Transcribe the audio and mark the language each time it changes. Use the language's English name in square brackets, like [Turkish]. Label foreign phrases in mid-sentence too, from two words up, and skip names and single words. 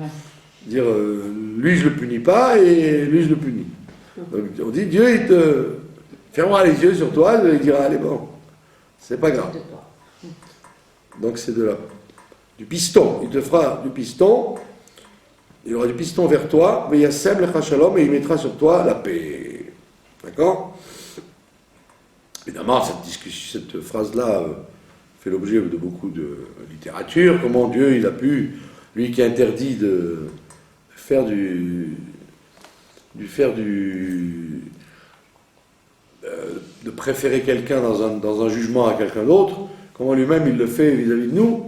[French] Dire lui je le punis pas et lui je le punis. Donc on dit Dieu il te fermera les yeux sur toi et il dira allez bon, c'est pas grave. Donc c'est du piston, il te fera du piston, il y aura du piston vers toi, mais [Hebrew] ישם לך שלום [French] et il mettra sur toi la paix. D'accord? Évidemment cette phrase-là fait l'objet de beaucoup de littérature, comment Dieu il a pu, lui qui interdit de préférer quelqu'un dans un jugement à quelqu'un d'autre, comment lui-même il le fait vis-à-vis de nous.